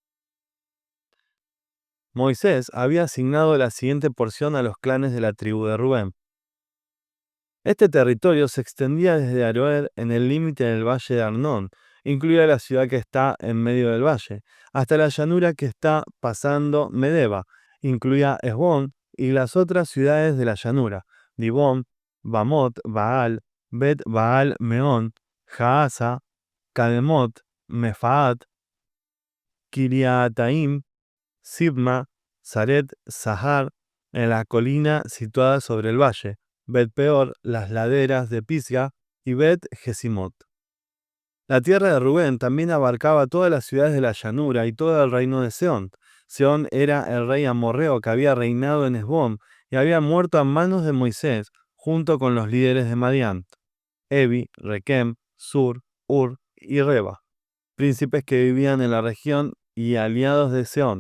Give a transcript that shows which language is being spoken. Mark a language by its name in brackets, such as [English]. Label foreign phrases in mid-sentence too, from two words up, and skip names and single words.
[Spanish] Moisés había asignado la siguiente porción a los clanes de la tribu de Rubén. Este territorio se extendía desde Aroer en el límite del valle de Arnón, incluida la ciudad que está en medio del valle, hasta la llanura que está pasando Medeba, incluía Hesbón y las otras ciudades de la llanura, Dibón, Bamot, Baal, Bet Baal Meón, Jaasa, Cademot, Mefaat, Kiriataim, Sibma, Saret, Sahar, en la colina situada sobre el valle, Bet Peor, las laderas de Pisga y Bet Jesimot. La tierra de Rubén también abarcaba todas las ciudades de la llanura y todo el reino de Sehón. Sehón era el rey amorreo que había reinado en Hesbón y había muerto a manos de Moisés, junto con los líderes de Madián, Evi, Requem, Sur, Ur y Reba, príncipes que vivían en la región y aliados de Sehón.